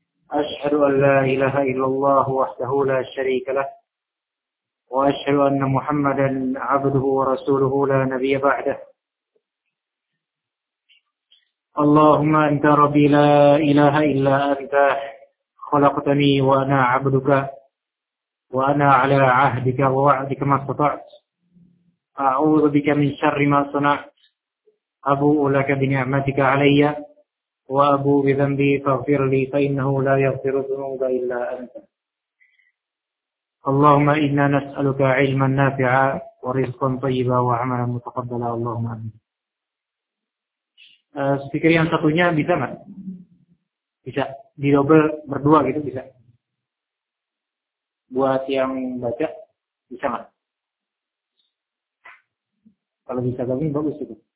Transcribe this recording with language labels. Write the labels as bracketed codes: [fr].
[ar] Ashhadu an la ilaha illallah wahdahu la sharika lah وأشهد أن محمدًا عبده ورسوله لا نبي بعده. اللهم أنت ربي لا إله إلا أنت، خلقتني وأنا عبدك وأنا على عهدك ووعدك ما استطعت. أعوذ بك من شر ما صنعت، أبوء لك بنعمتك علي وأبوء بذنبي فاغفر لي فإنه لا يغفر الذنوب إلا أنت. اللهم إنا نسألك علما نافعا ورزقا طيبا وعملا متقبلا اللهم آمين. [id] Speaker yang satunya bisa mas? Bisa di double berdua gitu bisa? Buat yang baca bisa mas? Kalau bisa kami bagus itu.